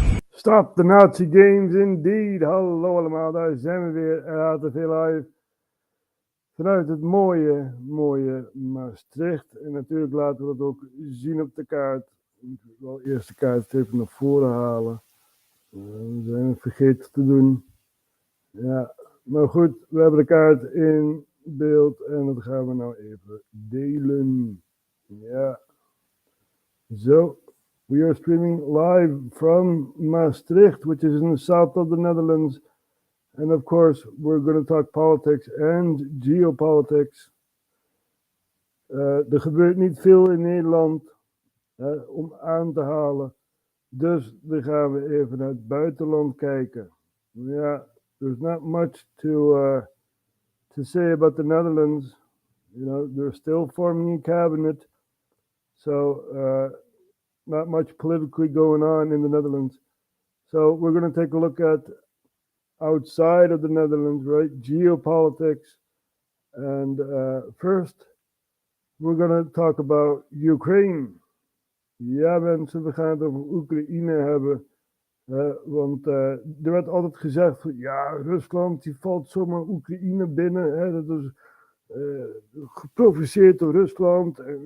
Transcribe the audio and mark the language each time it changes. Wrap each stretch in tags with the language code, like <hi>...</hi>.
<en>Stop the Nazi games indeed.</en> <nl>Hallo allemaal, daar zijn we weer. RHTVLive. Vanuit het mooie Maastricht. En natuurlijk laten we dat ook zien op de kaart. Ik moet wel eerst de kaart even naar voren halen. We zijn het vergeten te doen. Ja, maar goed, we hebben de kaart in beeld en dat gaan we nou even delen. Ja, zo.</nl> <en>We are streaming live from Maastricht, which is in the south of the Netherlands. And of course, we're going to talk politics and geopolitics. Er gebeurt niet veel in Nederland om aan te halen. Dus dan gaan we even naar het buitenland kijken. Ja, there's not much to say about the Netherlands. You know, they're still forming a cabinet. So, not much politically going on in the Netherlands. So we're going to take a look at outside of the Netherlands, right? Geopolitics. And first, we're going to talk about Ukraine.</en> <nl>Ja, mensen, we gaan het over Oekraïne hebben. Want er werd altijd gezegd van, ja, Rusland die valt zomaar Oekraïne binnen. Hè, dat is geprovoceerd door Rusland.</nl>